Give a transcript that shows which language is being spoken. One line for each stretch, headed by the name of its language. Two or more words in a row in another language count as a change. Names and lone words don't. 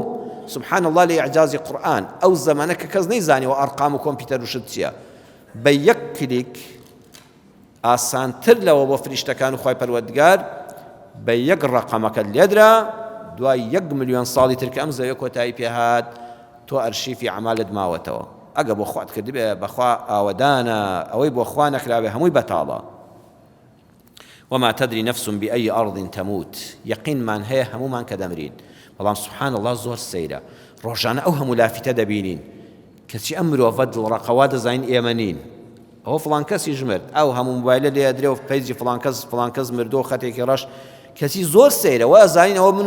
Arabic: سبحان الله
Central Kurdish: لە ئیعجازی قورئان ئەو زەمانە کە کەس نەیزانیوە ئەرقام و کۆمپیوتەر وشت چییە، بە یەک کلیک ئاسانتر لەوە بۆ فریشتەکان و خوای پەروەردگار بە یەک ڕەقەمەکە لێدرا، دوای 1 ملیۆن ساڵی تر کە ئەم زەویە کۆتایی پێهات تۆ ئەرشیفی ئەعمالت ماوەتەوە. ئەگە بۆ خوات کردبێ بەخوا ئاوەدانە، ئەوەی بۆ خوا نەکراوێ هەمووی بەتاڵە.
Arabic: وما تدري نفس بأي أرض تموت،
Central Kurdish: يقينمان هەیە هەمومان کە دەمرین، بەڵام
Arabic: سبحان الله
Central Kurdish: زۆر سەیرە، ڕۆژانە ئەو هەموو لافتە دەبینین کەچی ئەم مرۆڤە دڵڕەقەوا دەزانین ئێمە نین، ئەوە فڵان کەسی ژمرد ئەو هەموو موبایلە لێ درێ و پەیجی فڵان کەس مردۆ خەتێکی ڕەش کەسی زۆر سەیرەوە ئەزانینەوە من و